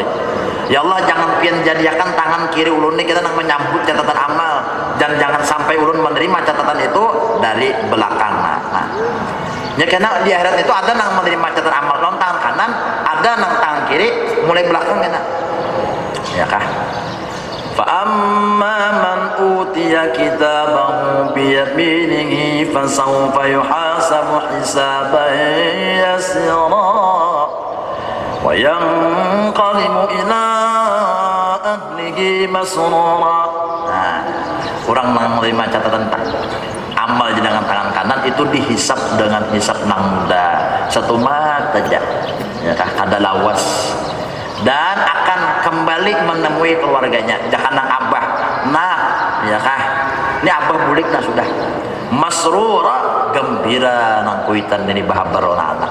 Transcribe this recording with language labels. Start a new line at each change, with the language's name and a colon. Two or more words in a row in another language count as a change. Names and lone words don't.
Banjar: Ya Allah, jangan pian jadikan tangan kiri ulun ini kita nang menyambut catatan amal, dan jangan sampai ulun menerima catatan itu dari belakang. Nah, ya karena di akhirat itu ada nang menerima catatan amal lawan tangan kanan, ada nang tangan kiri mulai belakang kita. Ya kah?
Arabic: فَأَمَّا مَنْ أُوتِيَ كِتَابَهُ بِيَمِينِهِ فَسَوْفَ يُحَاسَبُ حِسَابًا يَسِيرًا وَيَنْقَلِبُ إِلَى أَهْلِهِ مَسْرُورًا.
Banjar: Nah, orang menerima catatan amal di dengan tangan kanan itu dihisap dengan hisap nang muda satu mata aja, ya kah, ada lawas, dan akan kembali menemui keluarganya. Jangan nang abah, nah ya kah, ini abah bulik nah sudah masrura, gembira nang kuitan ini bahabar anak.